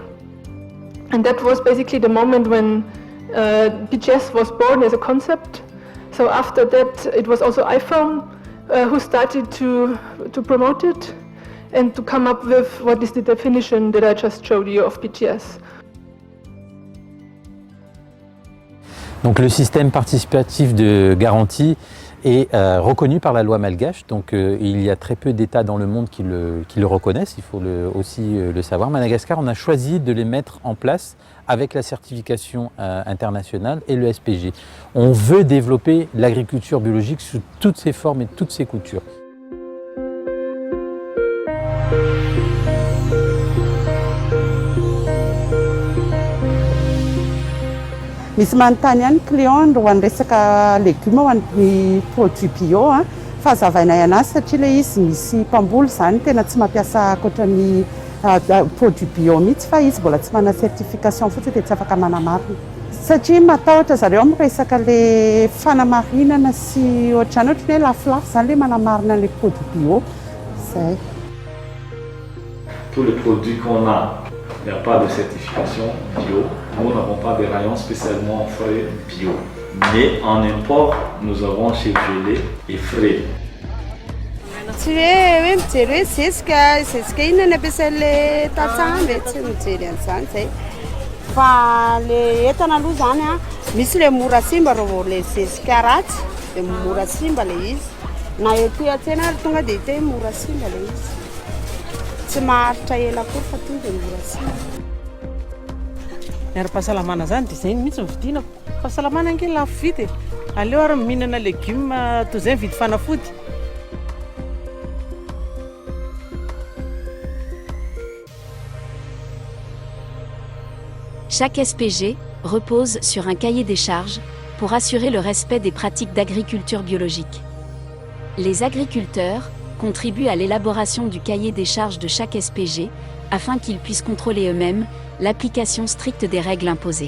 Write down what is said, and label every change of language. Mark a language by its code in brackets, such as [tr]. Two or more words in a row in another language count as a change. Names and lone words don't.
[en] And that was basically the moment when PGS was born as a concept. So after that, it was also iPhone who started to promote it and to come up with what is the definition that I just showed you of PGS. [fr] Donc le système participatif de garantie est reconnu par la loi malgache, donc il y a très peu d'États dans le monde qui le reconnaissent, il faut aussi le savoir. Madagascar, on a choisi de les mettre en place avec la certification internationale et le SPG. On veut développer l'agriculture biologique sous toutes ses formes et toutes ses coutures. [mg] Misy manontany ihany client ho an'ny resaka légume ho an'ny [fr] produit bio [mg] fahazavaina anazy satria ilay izy misy mpamboly zany tena tsy mampiasa ankoatran'ny [fr] produit bio [mg] mihitsy fa izy mbola tsy manana certification fotsiny dia tsy afaka manamarina. Satria matahotra zareo amin'ny resaka le fanamarinana sy ohatrany ohatra hoe lafolafo zany le manamarina [fr] les produits bio. [mg] Zay. [fr] Tous les produits qu'on a, il n'y a pas de certification bio. Nous n'avons pas de rayons spécialement frais bio. Mais en import, nous avons chez gelé et frais. [mg] tsy hoe mijery hoe zezika inona ny ampiasain'le tantsaha tsy mijery an'izany zay. Fa le entana aloha zany a misy le mora simba raha le zezika ratsy de mora simba le izy. Na ety an-tsena ary tonga de hita hoe mora simba le izy. Tsy maharitra ela koa fa tonga de mora simba. Ny ara-pahasalamana zany dia izay mihitsy nividiana. Fahasalamana ange lafo vidy e. Aleo ary mihinana légumes toy izay mividy fanafody. [fr] Chaque SPG repose sur un cahier des charges pour assurer le respect des pratiques d'agriculture biologique. Les agriculteurs contribuent à l'élaboration du cahier des charges de chaque SPG afin qu'ils puissent contrôler eux-mêmes l'application stricte des règles imposées.